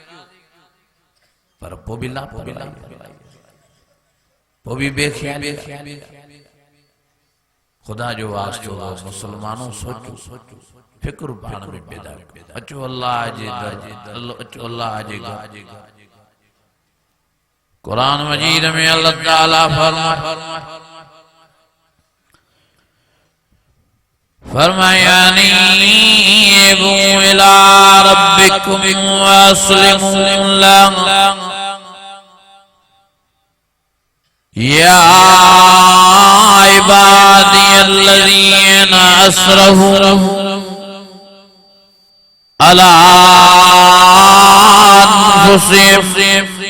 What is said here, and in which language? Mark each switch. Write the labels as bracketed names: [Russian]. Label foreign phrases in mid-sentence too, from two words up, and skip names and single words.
[Sindhi] पर पोइ बि लापरवाही पोइ बि बेख़्याली खुदा जो वास्तो मुसलमानों सोचो फिक्र पाण में पैदा अचो अल्लाह जे दर अचो अल्लाह जे घर कुरान मजीद में अल्लाह ताला फरमाया [Arabic] أنيبوا إلى ربكم وأسلموا له يا عبادي الذين أسرفوا على أنفسهم